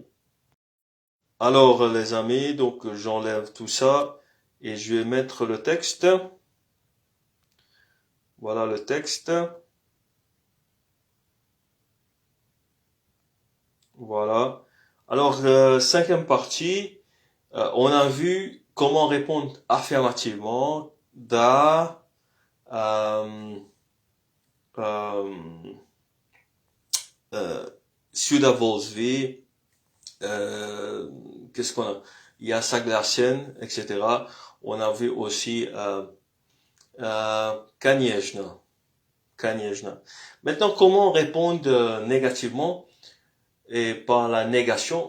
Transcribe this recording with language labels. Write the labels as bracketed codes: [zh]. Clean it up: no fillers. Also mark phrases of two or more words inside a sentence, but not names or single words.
[fr] Alors, les amis, donc j'enlève tout ça et je vais mettre le texte. Voilà le texte. Voilà. Alors, 5e partie, on a vu comment répondre affirmativement. [ru] Da, с удовольствием, [fr] qu'est-ce qu'on a? Il y a Saglacienne, etc. On a vu aussi конечно. Maintenant, comment répondre négativement et par la négation?